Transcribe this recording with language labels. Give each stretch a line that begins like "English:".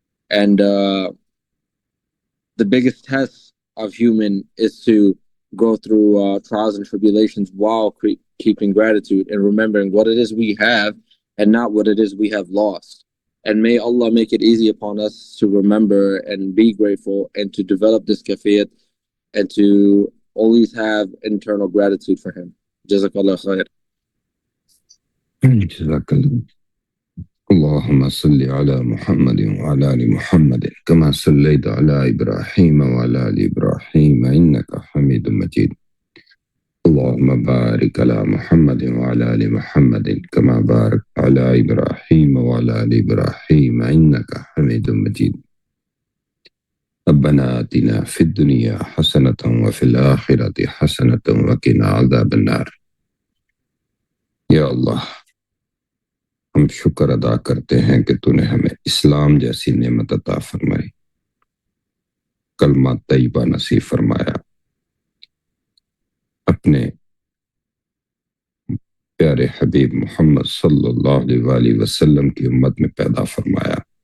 English: And the biggest test of human is to go through trials and tribulations while keeping gratitude and remembering what it is we have and not what it is we have lost. And may Allah make it easy upon us to remember and be grateful and to develop this kafiyat and to always have internal gratitude for Him. Jazakallah khair. Jazakallah.
Arabic: اللهم صل على محمد وعلى آل محمد كما صليت على إبراهيم وعلى آل إبراهيم إنك حميد مجيد. اللهم بارك على محمد وعلى آل محمد كما باركت على إبراهيم وعلى آل إبراهيم إنك حميد مجيد. ربنا آتنا في الدنيا حسنة وفي الآخرة حسنة وقنا عذاب النار.
Urdu: یا اللہ، ہم شکر ادا کرتے ہیں کہ تو نے ہمیں اسلام جیسی نعمت عطا فرمائی، کلمہ طیبہ نصیب فرمایا، اپنے پیارے حبیب محمد صلی اللہ علیہ وآلہ وسلم کی امت میں پیدا فرمایا۔